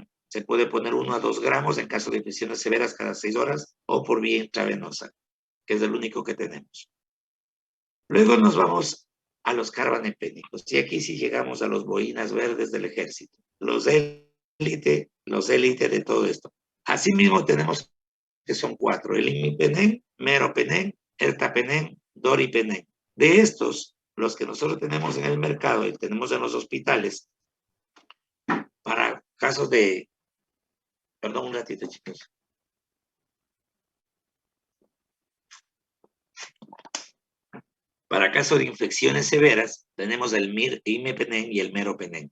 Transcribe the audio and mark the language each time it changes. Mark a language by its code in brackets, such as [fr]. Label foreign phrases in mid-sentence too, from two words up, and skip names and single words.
[es] Se puede poner 1 a 2 gramos en caso de infecciones severas cada 6 horas o por vía intravenosa, que es el único que tenemos. Luego nos vamos a los carbanepénicos, y aquí sí llegamos a los boinas verdes del ejército, los élite de todo esto. Asimismo tenemos que son 4, el imipenem, meropenem, ertapenem, doripenem. De estos, los que nosotros tenemos en el mercado y tenemos en los hospitales, para casos de, perdón un ratito chicos, para casos de infecciones severas, tenemos el imipenem y el meropenem.